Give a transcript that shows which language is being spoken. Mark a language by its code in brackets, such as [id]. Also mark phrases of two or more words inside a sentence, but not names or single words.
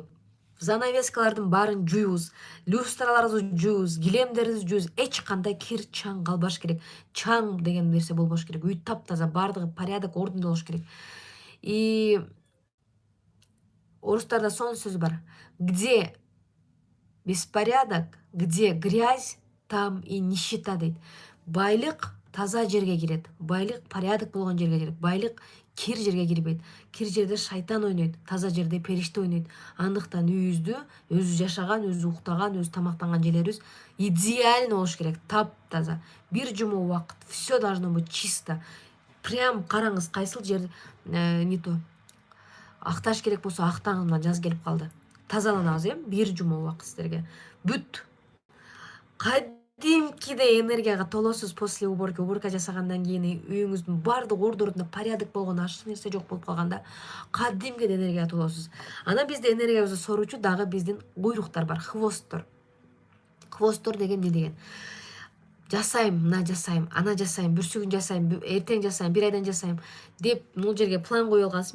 [ky] Занавескалардын баарын жуйбуз, люстраларыбызды жуйбуз, килемдерибизди жуйбуз. Эч кандай кир, чаң калбаш керек. Чаң деген нерсе болбош керек. Үй таптаза, баардыгы порядок, ордунда болуш керек. И орустарда сонун сөз бар. [ru] Где беспорядок, где грязь, там и нищета [ky] дейт. Байлык таза жерге кирет. Байлык порядок болгон жерге кирет. Байлык кир жерге кирбейт. Кир жерде шайтан ойнойт, таза жерде периште ойнойт. Андыктан үйүбүздү өзү жашаган, өзү уктаган, өзү тамактанган жерлерибиз идеально болуш керек, таптаза. Бир жума убакыт [ru] все должно быть чисто. [ky] Прям караңыз, кайсыл жер [ru] не то [ky] акташ керек болсо актаңыз. Мына жаз келип калды. Тазаланабыз, бир жума убакыт сиздерге. Бүт кадимкидей энергияга толосуз [ru] после уборки. [ky] Уборка жасагандан кийин үйүңүздүн баардык ордорунда порядок болгон, ачык нерсе жок болуп калганда кадимкидей энергияга толосуз. Анан бизде энергиябызды соруучу дагы биздин куйруктар бар, хвосттор. Хвосттор деген эмне деген? Жасайм, мына жасайм, ана жасайм, бүрсүгүн жасайм, эртең жасайм, бир айдан жасайм деп бул жерге план коюп алгансыз.